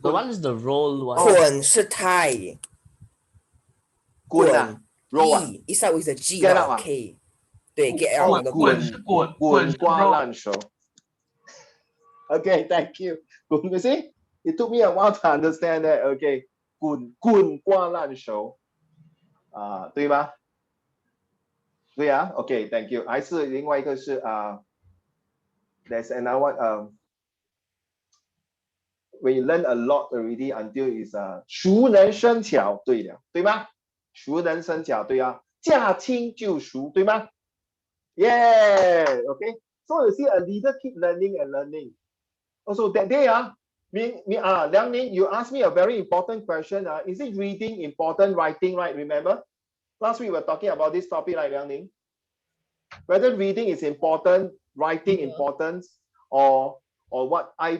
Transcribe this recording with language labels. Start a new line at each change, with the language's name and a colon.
English: The one is the roll one.
Chinese: 滚是太。滚啊 ，roll 啊
English: ，E start with a G Get not out a K。
Chinese: 对
English: ，get out 那个
Chinese: 滚瓜烂熟。
English: Okay, thank you. You see, it took me a while to understand that.
Chinese: Okay, 滚瓜烂熟，对吗？对啊
English: ，OK, thank you.
Chinese: 还是另外一个是
English: there's another one. When you learn a lot already until is
Chinese: 熟能生巧，对了，对吗？熟能生巧，对啊，驾轻就熟，对吗 ？
English: Yeah, okay. So you see, a leader keep learning and learning. Also that day, Liang Ning, you asked me a very important question. Is it reading important, writing, right? Remember? Last week we were talking about this topic, right, Liang Ning? Whether reading is important, writing important, or what?